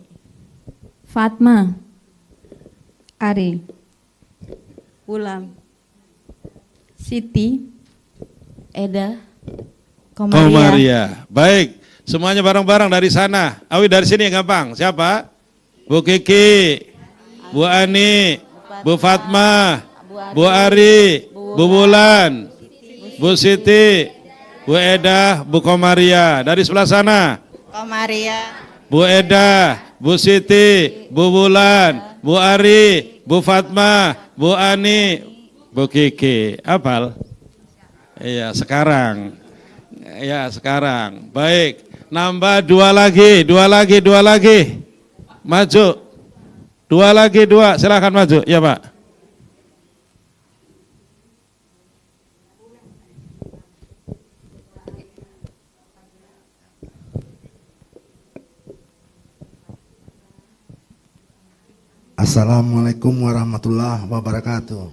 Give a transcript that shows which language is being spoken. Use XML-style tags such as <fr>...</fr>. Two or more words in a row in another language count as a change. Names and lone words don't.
<id>Fatma, Ari, Ulam, Siti, Eda, Komaria. Baik, semuanya bareng-barang dari sana. Awi dari sini yang gampang. Siapa? Bu Kiki, Bu Ani, Bu Fatma, Bu Ari, Bu Bulan, Bu Siti, Bu Eda, Bu Komaria. Dari sebelah sana. Komaria, Bu Eda, Bu Siti, Bu Bulan, Bu Ari, Bu Fatma, Bu Ani, Bu Kiki. Hafal? Iya, sekarang. Ya, sekarang. Baik. Nambah 2 lagi, 2 lagi, 2 lagi. Maju. 2 lagi, 2. Silakan maju. Ya, Pak.</id> <ar>Assalamualaikum warahmatullahi wabarakatuh.</ar>